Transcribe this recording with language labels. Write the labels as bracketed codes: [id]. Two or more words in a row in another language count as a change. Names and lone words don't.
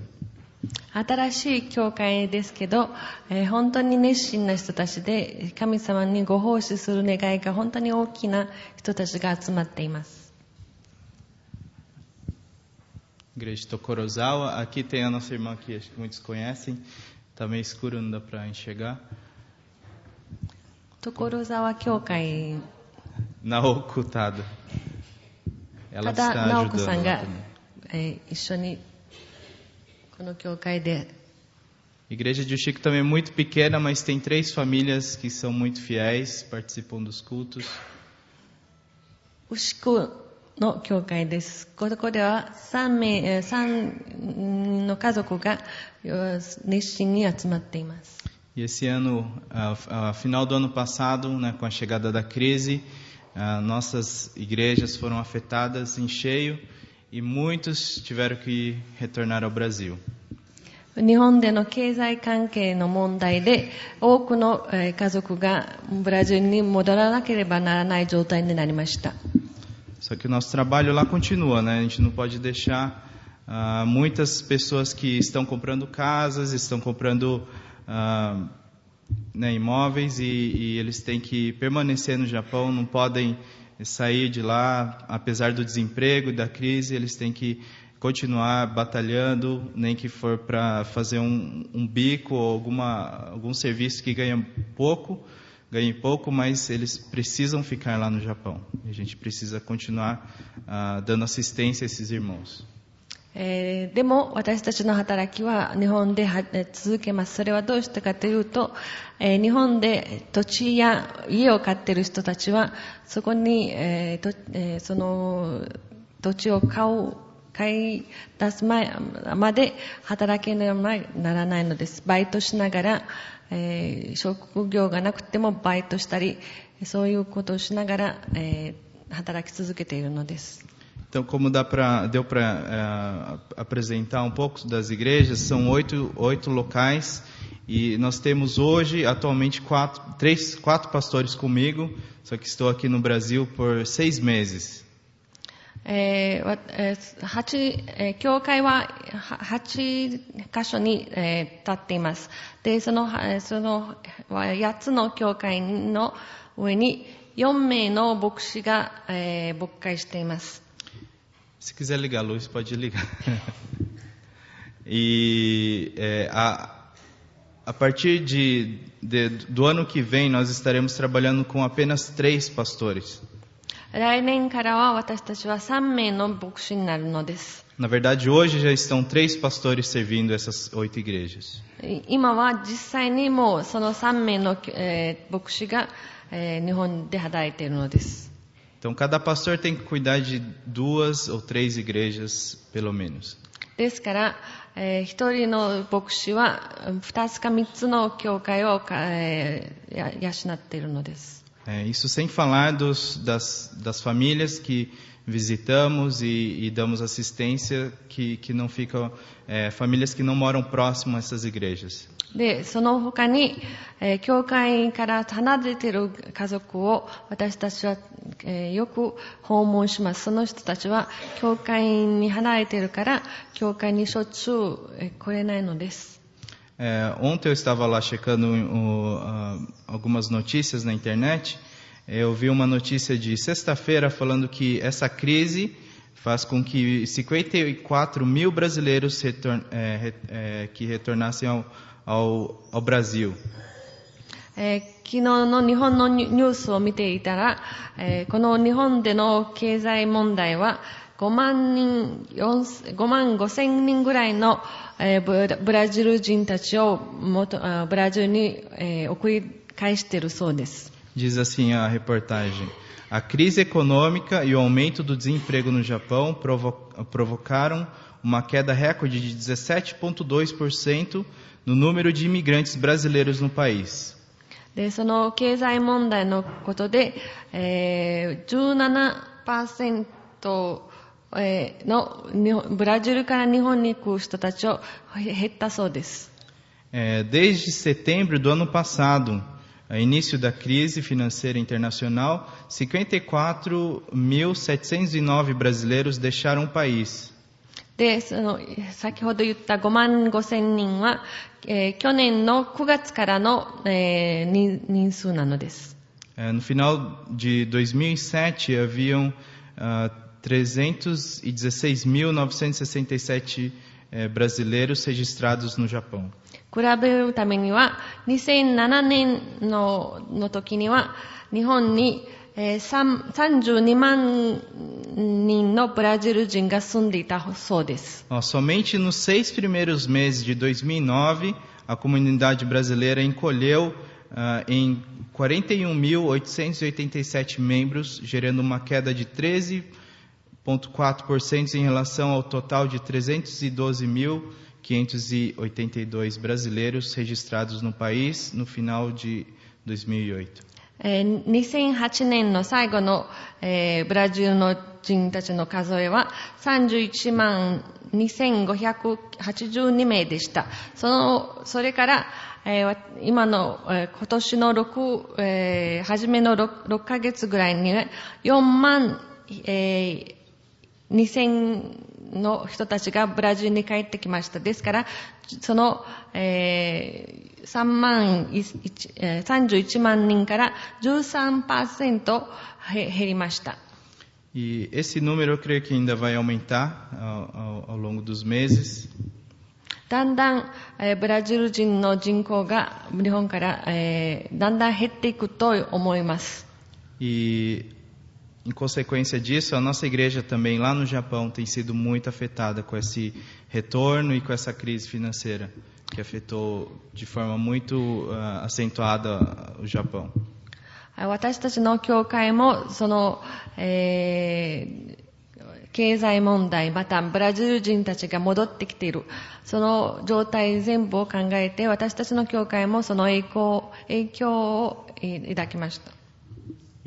[ja] 新しい教会ですけど、本当に熱心な人たちで神様にご奉仕する願いが本当に大きな人たちが集まっています。 [pt] Igreja de Tokorozawa. Aqui tem a nossa irmã que acho que muitos conhecem. Está meio escuro, não dá para enxergar. [ja] 所沢教会 [pt] Naoko Tada. Ela [ja] た [pt] está [ja] だ直子さ [pt] ajudando [ja] ん [pt] lá [ja] が [pt] também. [ja] 一緒にこの教会で [pt] Igreja de Ushiko também é muito pequena, mas tem 3 famílias que são muito fiéis, participam dos cultos. [ja] 牛久の教会です。ここでは3の家族が熱心に集まっています。 [pt] E esse ano, ao final do ano passado, né, com a chegada da crise, nossas igrejas foram afetadas em cheio e muitos tiveram que retornar ao Brasil. [ja] 日本での経済関係の問題で多くの家族がブラジルに戻らなければならない状態になりました。 [pt] Só que o nosso trabalho lá continua, né? A gente não pode deixar muitas pessoas que estão comprando casas, estão comprando imóveis e eles têm que permanecer no Japão, não podem sair de lá, apesar do desemprego, da crise, eles têm que continuar batalhando, nem que for para fazer um bico ou algum serviço que ganhe pouco, mas eles precisam ficar lá no Japão. A gente precisa continuar dando assistência a esses irmãos. [ja] でも私たちの働きは日本で続けます。それはどうしてかというと、日本で土地や家を買っている人たちはそこに、その土地を買い出す前まで働けならないのです。バイトしながら、職業がなくてもバイトしたりそういうことをしながら、 働き続けているのです。 [pt] Então, como deu para apresentar um pouco das igrejas, são oito locais e nós temos hoje, atualmente, quatro pastores comigo, só que estou aqui no Brasil por 6 meses. [ja] 教会は8箇所に、立っています。で、その8つの教会の上に4名の牧師が、牧会しています。 [pt] Se quiser ligar a luz, pode ligar. E a partir do ano que vem, nós estaremos trabalhando com apenas 3 pastores. [ja] 来年からは私たちは3名の牧師になるのです。 [pt] Na verdade, hoje já estão 3 pastores servindo essas 8 igrejas. [ja] 今は実際にもうその3名の、牧師が、日本で働いているのです。 [pt] Então, cada pastor tem que cuidar de 2 ou 3 igrejas, pelo menos. [ja] ですから、一人の牧師は2つか3つの教会を、養っているのです。 [pt] Isso sem falar das famílias que visitamos e damos assistência, que não ficam, famílias que não moram próximo a essas igrejas. [ja] で、その他に、教会から離れている家族を私たちは、よく訪問します。その人たちは教会に離れているから教会にしょっちゅう、来れないのです。 [pt] Ontem eu estava lá checando algumas notícias na internet. Eu vi uma notícia de sexta-feira falando que essa crise faz com que 54 mil brasileiros que retornassem ao Brasil. [ja] 昨日の日本のニュースを見ていたら、この日本での経済問題は5万5千人ぐらいの、ブラジル人たちをブラジルに、送り返しているそうです。 [pt] Diz assim a reportagem: a crise econômica e o aumento do desemprego no Japão provocaram uma queda recorde de 17,2% no número de imigrantes brasileiros no país. [ja] で、その経済問題のことで、17% のブラジルから日本に行く人たちを減ったそうです。 [pt] Desde setembro do ano passado, início da crise financeira internacional, 54.709 brasileiros deixaram o país. [ja] で、先ほど言った5万5千人は、去年の9月からの、人数なのです。 [pt] No final de 2007, haviam 316.967 brasileiros registrados no Japão. [ja] 比べるためには、2007年の時には、日本に、32万人のブラジル人が住んでいたそうです。 [pt] Somente nos 6 primeiros meses de 2009, a comunidade brasileira encolheu em 41.887 membros, gerando uma queda de 13,4% em relação ao total de 312.582 brasileiros registrados no país no final de 2008. [ja] 2008 年の最後の、ブラジルの人たちの数えは31万2582名でした。それから、今の、今年の初めの 6ヶ月ぐらいに4万、2000の人たちがブラジルに帰ってきました。ですから、その、31万人から 13% 減りました。 [pt] E esse número eu creio que ainda vai aumentar ao longo dos meses. [ja] だんだん、ブラジル人の人口が日本から、だんだん減っていくと思います。 [pt] E em consequência disso, a nossa igreja também lá no Japão tem sido muito afetada com esse retorno e com essa crise financeira que afetou de forma muito acentuada o Japão. [ja] 私たちの教会もその、経済問題またブラジル人たちが戻ってきているその状態全部を考えて私たちの教会もその影響を抱きました。